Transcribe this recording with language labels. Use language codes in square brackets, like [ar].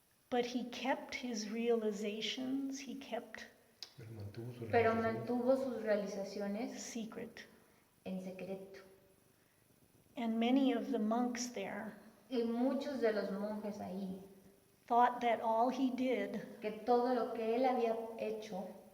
[en] But he kept his realizations, he kept [es] Pero mantuvo sus realizaciones [en] secret. [es] en secreto. [en] And many of the monks there [es] Y muchos de los monjes ahí, [en] thought that all he did [es] que todo lo que él había hecho,